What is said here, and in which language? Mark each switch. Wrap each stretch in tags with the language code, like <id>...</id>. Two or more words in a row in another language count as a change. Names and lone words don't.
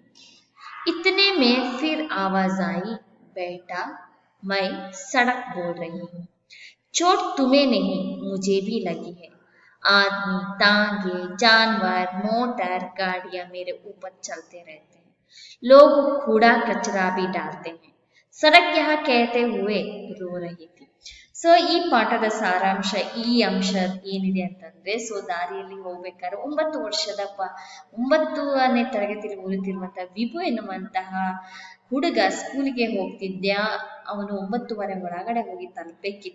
<hi>इतने में फिर आवाज आई, बेटा मैं सड़क बोल रही हूँ, चोट तुम्हें नहीं मुझे भी लगी है. आदमी, तांगे, जानवर, मोटर, गाड़ियां मेरे ऊपर चलते रहते हैं. लोग कूड़ा कचरा भी डालते हैं. सड़क यहाँ कहते हुए रो रही थी.</hi> <kn>ಸೊ ಈ ಪಾಠದ ಸಾರಾಂಶ, ಈ ಅಂಶ ಏನಿದೆ ಅಂತಂದ್ರೆ, ದಾರಿಯಲ್ಲಿ ಹೋಗ್ಬೇಕಾದ್ರೆ 9ನೇ ತರಗತಿಯಲ್ಲಿ ಓದುತ್ತಿರುವಂತಹ ವಿಭು ಎನ್ನುವಂತಹ ಹುಡುಗ ಸ್ಕೂಲಿಗೆ ಹೋಗ್ತಿದ್ದ. ಅವನು 9:30 ಒಳಗಡೆ ಹೋಗಿ ತಲುಪಬೇಕಿತ್ತು.</kn>